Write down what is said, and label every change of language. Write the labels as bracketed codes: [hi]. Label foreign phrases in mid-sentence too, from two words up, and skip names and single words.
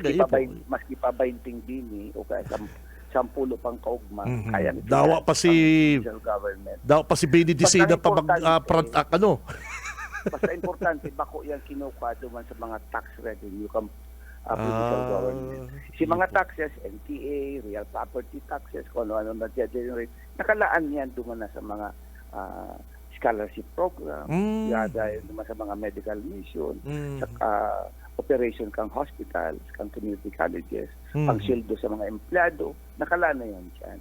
[bik] maski pa 20 bini o kaya 10 pang kaugma kaya dawa pa si Benedicina pa mag basta importante bako yan kinukuha duman sa mga [en] tax revenue provincial government. [bik] Si mga taxes, NTA, [en] real property taxes, [bik] kung ano-ano na-generate, nakalaan yan duman na sa mga [en] scholarship program, [bik] dahil naman sa mga [en] medical mission, [bik] sa operation kang hospitals, kang [en] community colleges, [bik] pang sweldo sa mga empleyado, nakalaan na yan dyan.